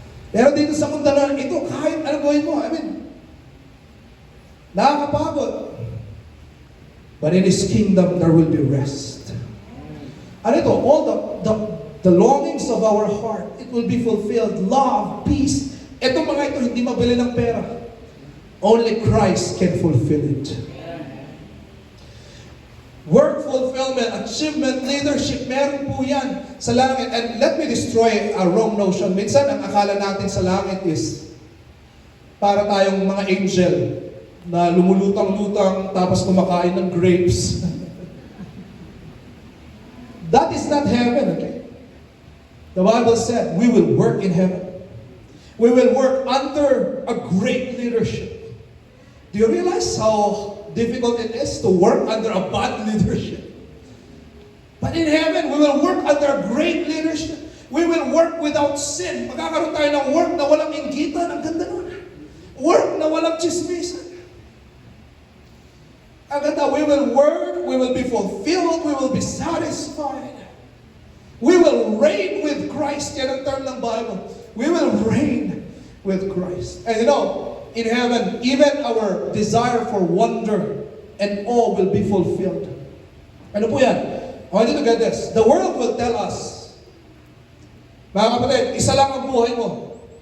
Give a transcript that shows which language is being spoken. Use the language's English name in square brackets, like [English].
[Filipino] Pero dito sa mundo na ito, kahit ano gawin mo, nakakapagod. [English] But in His kingdom, there will be rest. [Filipino] Ano ito? [English] All the longings of our heart, it will be fulfilled. Love, peace. [Filipino] Ito mga ito, hindi mabili ng pera. [English] Only Christ can fulfill it. Work fulfillment, achievement, leadership, [Filipino] meron po yan sa langit. [English] And let me destroy a wrong notion. [Filipino] Minsan, ang akala natin sa langit is para tayong mga angel na lumulutang-lutang tapos kumakain ng grapes. [English] That is not heaven, okay? The Bible said, we will work in heaven. We will work under a great leadership. Do you realize how difficult it is to work under a bad leadership? But in heaven, we will work under a great leadership. We will work without sin. [Filipino] Magkakaroon tayo ng work na walang inggitan. Ang ganda nun. Work na walang chismisan. Ang ganda, [English] we will work, we will be fulfilled, we will be satisfied. We will reign with Christ. [Filipino] Yan ang term ng [English] Bible. We will reign with Christ. And you know, in heaven, even our desire for wonder and awe will be fulfilled. [Filipino] Ano po yan? [English] I want you to get this. The world will tell us, [Filipino] mga kapatid, isa lang ang buhay mo.